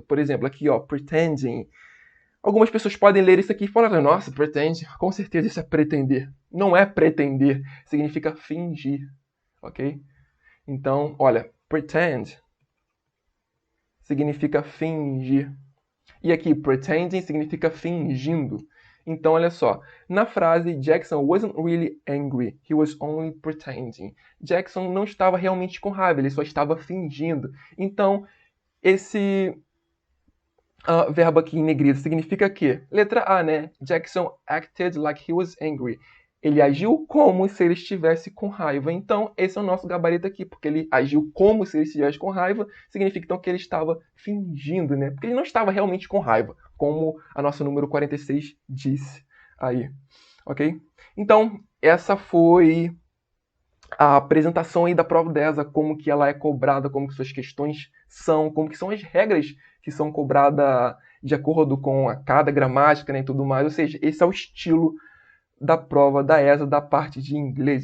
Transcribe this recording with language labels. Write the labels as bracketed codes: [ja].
[pt] Por exemplo, aqui, ó, pretending. Algumas pessoas podem ler isso aqui e falar, nossa, pretend, com certeza isso é pretender. Não é pretender, significa fingir, ok? Então, olha, pretend significa fingir. E aqui, pretending significa fingindo. Então, olha só. Na frase, [en] Jackson wasn't really angry, he was only pretending. [pt] Jackson não estava realmente com raiva, ele só estava fingindo. Então, esse verbo aqui em negrito significa que, letra A, né? [en] Jackson acted like he was angry. [pt] Ele agiu como se ele estivesse com raiva. Então, esse é o nosso gabarito aqui, porque ele agiu como se ele estivesse com raiva, significa então que ele estava fingindo, né? Porque ele não estava realmente com raiva, como a nossa número 46 disse aí, ok? Então, essa foi a apresentação aí da prova da ESA, como que ela é cobrada, como que suas questões são, como que são as regras que são cobradas de acordo com a cada gramática, né, e tudo mais. Ou seja, esse é o estilo da prova da ESA da parte de inglês.